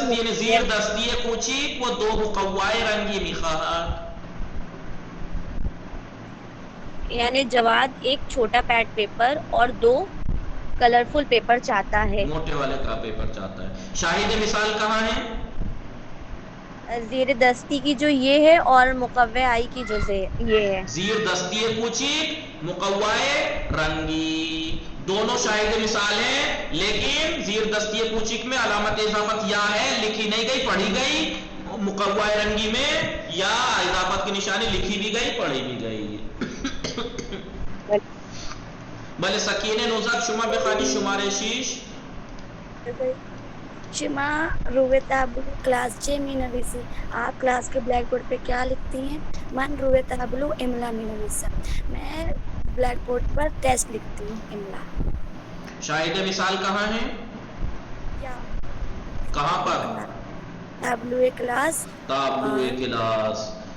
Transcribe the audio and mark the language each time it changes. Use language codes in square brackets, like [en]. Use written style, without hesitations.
[fa] زیر دستی کوچک و دو مقوائے رنگی میخواہد. [ur] یعنی جواد ایک چھوٹا پیڈ پیپر اور 2 کلرفل پیپر چاہتا ہے. موٹے والے کا پیپر چاہتا ہے. شاہد مثال کہاں ہے؟ زیر دستی کی جو یہ ہے اور مقوع آئی کی جو یہ ہے. زیر دستی کوچک مقوائے رنگی دونوں شاہد مثال ہیں، لیکن زیر دستی کوچک میں علامت اضافت یا ہے، لکھی نہیں گئی پڑھی گئی. مقوع رنگی میں یا اضافت کی نشانی لکھی بھی گئی پڑھی بھی گئی. [fa] بلے سکینہ نوزاد شما بخانی شمارے 6. شما روے تابلو کلاس 6 می نویسی. [ur] آپ کلاس کے بلیک بورڈ پہ کیا لکھتی ہیں؟ [fa] من روے تابلو املا می نویسا. [ur] میں بلیک بورڈ پر ٹیسٹ لکھتی ہوں املا. شاہد مثال کہاں ہے؟ کہاں پر؟ [fa] تابلو کلاس. تابلو کلاس.